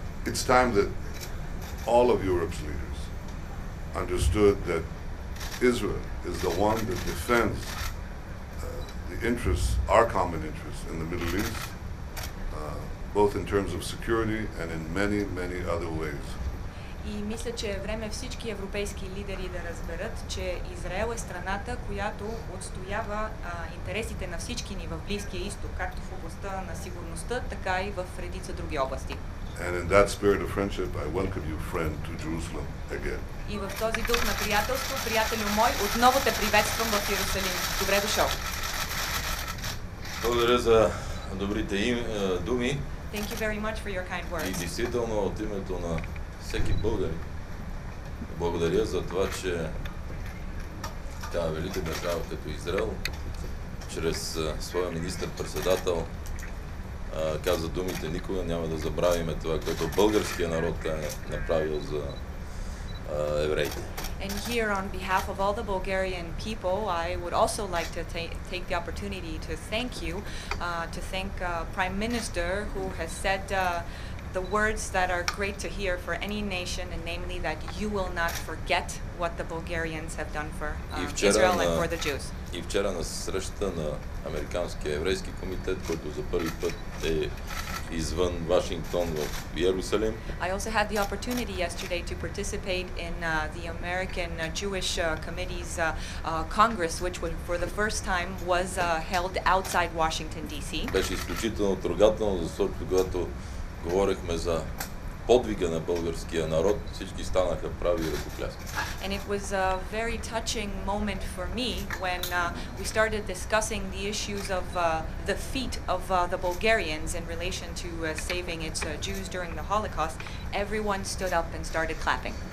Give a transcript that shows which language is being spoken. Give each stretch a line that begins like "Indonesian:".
English: It's time that all of Europe's leaders understood that Israel is the one that defends the interests, our common interests in the Middle East, both in terms of security and in many, many other ways.
Bulgarian: И мисля, че е време всички европейски лидери да разберат, че Израел е страната, която отстоява интересите на всички ни в Близкия Изток, както в областта на сигурността, така и в редица други области.
English: And in that spirit of friendship, I welcome you, friend, to Jerusalem again.
Bulgarian: И в този дух на приятелство, приятелю мой, отново те приветствам в Йерусалим. Добре дошъл! Благодаря за добрите думи.
English: Thank you very much for your kind
Bulgarian: И
English: words.
Bulgarian: действително от името на всеки българин благодаря за това, че тази велика държава като Израел, чрез своя министър-председател, каза думите: никога няма да забравиме това, което българския народ е направил за евреите.
English: And here, on behalf of all the Bulgarian people, I would also like to take the opportunity to thank you, to thank Prime Minister who has said the words that are great to hear for any nation, and namely that you will not forget what the Bulgarians have done for Israel and for the Jews.
Bulgarian: И вчера на срещата на Американския еврейски комитет, който за първи път е извън Вашингтон в Йерусалим.
English: I also had the opportunity yesterday to participate in the American Jewish Committee's Congress, which for the first time was held outside Washington, D.C.
Bulgarian: Беше изключително трогателно, защото когато говорихме за подвига на българския народ, всички станаха прави и ръкопляскаха.
English: And it was a very touching moment for me when we started discussing the issues of the feat of the Bulgarians in relation to saving its Jews during the Holocaust. Everyone stood up and started clapping.